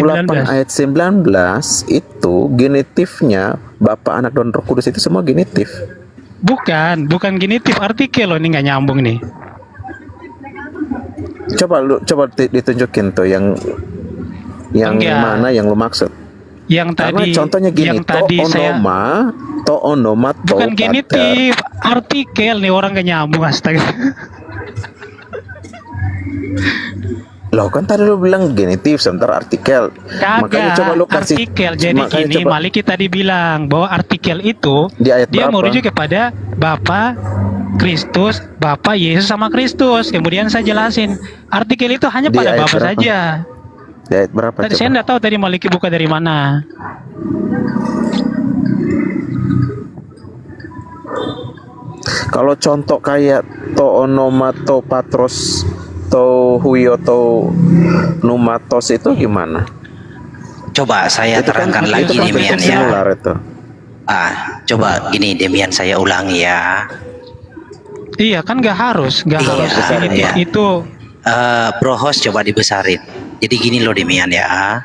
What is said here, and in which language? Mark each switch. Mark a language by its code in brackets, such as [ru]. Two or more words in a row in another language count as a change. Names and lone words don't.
[id] 28 ayat 19 itu genitifnya Bapa, Anak, dan Roh Kudus itu semua genitif. Bukan genitif, artikel loh, ini nggak nyambung nih. Coba ditunjukin tuh yang Enggak. mana yang lu maksud. Yang Karena tadi contohnya gini, yang tadi saya [el] το όνομα, το [id] bukan pater. genitif, artikel nih, orang nggak nyambung, astaga. Loh kan tadi lu bilang genitif sementara artikel. Makanya coba lu kasih artikel. Jadi makanya gini, coba- Maliki tadi bilang bahwa artikel itu Di ayat dia berapa? merujuk kepada Bapa, Kristus, Bapa, Yesus sama Kristus. Kemudian saya jelasin, artikel itu hanya Di pada ayat Bapa berapa? saja. Di ayat berapa Tadi coba? saya nggak tahu tadi Maliki buka dari mana. Kalau contoh kayak [el] το όνομα, του πατρός, του υιού, του πνεύματος [id] itu gimana? Coba saya Itu kan- terangkan itu lagi kan Demian bentuk ya. singular itu. Coba gini Demian, saya ulangi ya. Iya kan nggak harus Iya. itu [en] Bro host [id] coba dibesarin. Jadi gini loh Demian ya.